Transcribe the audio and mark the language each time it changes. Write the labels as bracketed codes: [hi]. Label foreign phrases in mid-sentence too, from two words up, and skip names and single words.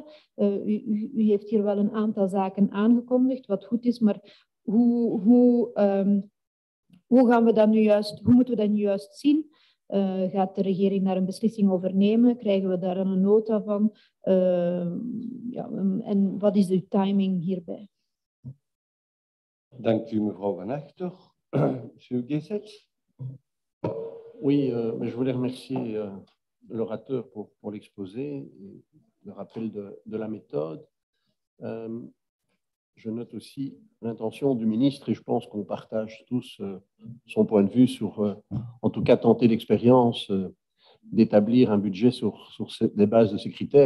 [nl] U heeft hier wel een aantal zaken aangekondigd, wat goed is, maar hoe gaan we dat nu juist, hoe moeten we dat nu juist zien? Gaat de regering daar een beslissing over nemen? Krijgen we daar een nota van? Ja, en wat is de timing hierbij? Dank u, mevrouw Van Achter. [fr] Monsieur Guesset. Oui, mais je voulais remercier l'orateur pour l'exposé, le rappel de la méthode. Je note aussi l'intention du ministre et je pense qu'on partage tous son point de vue sur, en tout cas, tenter l'expérience d'établir un budget sur les bases de ces critères.